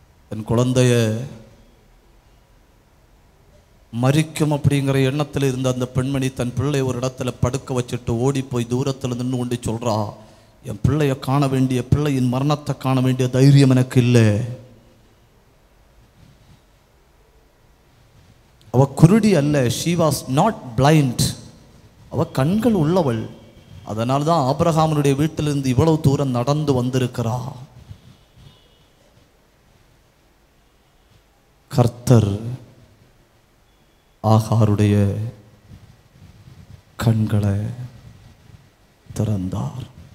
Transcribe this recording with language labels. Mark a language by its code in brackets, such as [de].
[ta] என் குழந்தைய மரிக்கும் அப்படிங்கிற எண்ணத்தில் இருந்த அந்த பெண்மணி தன் பிள்ளை ஒரு இடத்துல படுக்க வச்சுட்டு ஓடி போய் தூரத்தில் நின்று கொண்டு சொல்றா, என் பிள்ளைய காண வேண்டிய, பிள்ளையின் மரணத்தை காண வேண்டிய தைரியம் எனக்கு இல்லை. அவ குருடி அல்ல, [en] she was not blind. [ta] அவ கண்கள் உள்ளவள். அதனால தான் ஆபிரகாமனுடைய வீட்டிலிருந்து இவ்வளவு தூரம் நடந்து வந்திருக்கிறா. கர்த்தர் ஆகாருடைய கண்களை திறந்தார்.